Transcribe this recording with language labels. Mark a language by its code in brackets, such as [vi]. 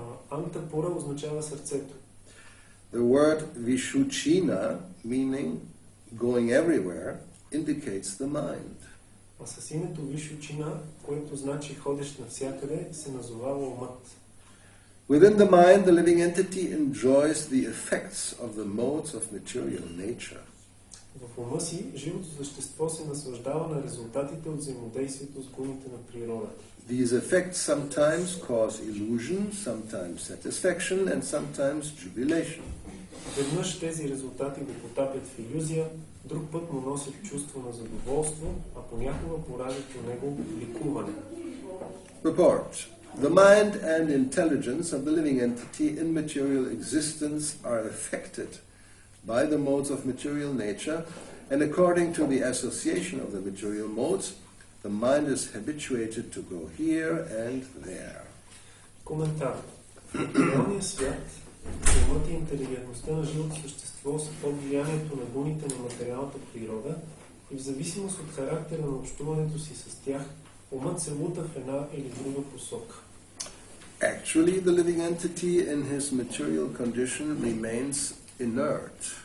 [bg] Антапура означава сърцето. [en] The word Vishuchina, meaning going everywhere, indicates the mind. [bg] А с името Вишучина, което значи ходещ навсякъде, се назовава умът. [en] Within the mind, the living entity enjoys the effects of the modes of material nature. [bg] В ума си, живото същество се наслаждава на резултатите от взаимодействието с гуните на природата. [en] These effects sometimes cause illusion, sometimes satisfaction, and sometimes jubilation. [bg] Веднъж тези резултати го потапят в илюзия, друг път му носят чувство на задоволство, а понякога пораждат у него ликуване. [en] Report. The mind and intelligence of the living entity in material existence are affected by the modes of material nature, and according to the association of the material modes, the mind is habituated to go here and there. [bg] Коментар. В материалния свят умът и интелигентността на живото същество са под влиянието на гуните на материалната природа и в зависимост от характера на общуването си с тях, умът се лута в една или друга посока. [en] Actually, the living entity in his material condition remains inert.